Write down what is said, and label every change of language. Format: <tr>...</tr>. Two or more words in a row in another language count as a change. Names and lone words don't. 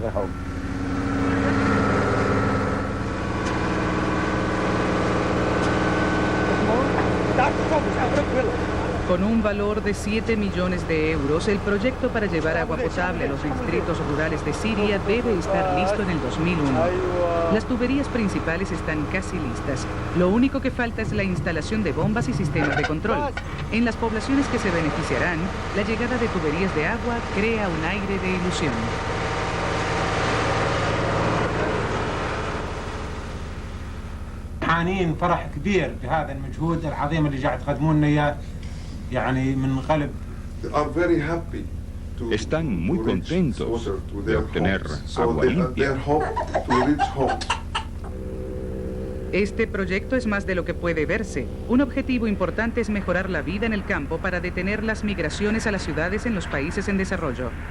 <es>Con un valor de 7 millones de euros, el proyecto para llevar agua potable a los distritos rurales de Siria debe estar listo en el 2001. Las tuberías principales están casi listas. Lo único que falta es la instalación de bombas y sistemas de control. En las poblaciones que se beneficiarán, la llegada de tuberías de agua crea un aire de ilusión.</es> <ar>حانين فرح كبير بهذا المجهود العظيم اللي قاعد تقدمون لنا اياه يعني من قلب.</ar> <es>Están muy contentos de obtener agua limpia. Este proyecto es más de lo que puede verse. Un objetivo importante es mejorar la vida en el campo para detener las migraciones a las ciudades en los países en desarrollo.</es>